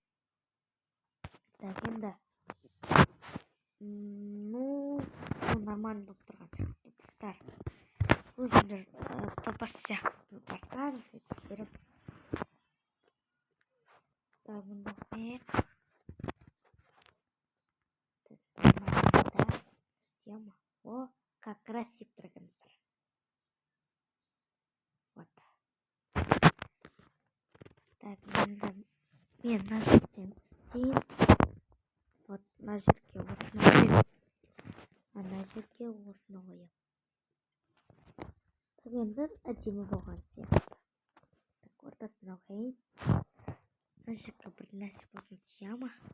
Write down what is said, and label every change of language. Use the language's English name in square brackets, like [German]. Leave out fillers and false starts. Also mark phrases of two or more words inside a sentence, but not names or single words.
[Kazakh] Так, енді нормально болып тұрған сияқты достар. Өзімдер папасы сияқты басқан сөйтіп беріп. Так, мұнда қояйық. [Russian] Съема. О, как красиво тұрғансыздар. Вот. Так, [Kazakh] мен мына жерден істейін. Вот, мына жерге осыны қояйын. Ана жерге осыны қояйын. Так, енді әдемі болған сияқты. Так, ортасына қояйын. Мына жерге бір нәрсе болсын, съема.